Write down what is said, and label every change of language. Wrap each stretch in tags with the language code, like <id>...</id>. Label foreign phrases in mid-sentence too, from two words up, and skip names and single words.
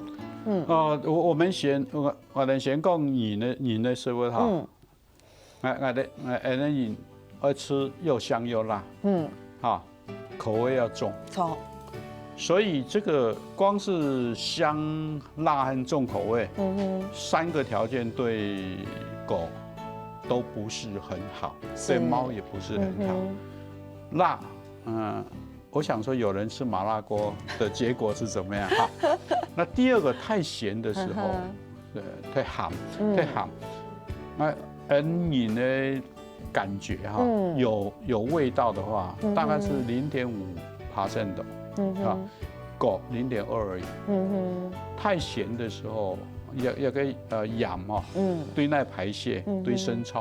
<zh>我們先講人的食物哈，人愛吃又香又辣，口味要重，所以這個光是香、辣和重口味，3個條件對狗都不是很好，對貓也不是很好。辣，我想說有人吃麻辣鍋的結果是怎麼樣哈？那第二個太鹹的時候，太鹹，那人的感覺哈，有味道的話，大概是0.5%的，狗0.2而已。太鹹的時候也可以氧哦，对内排泄，对生冲，</zh>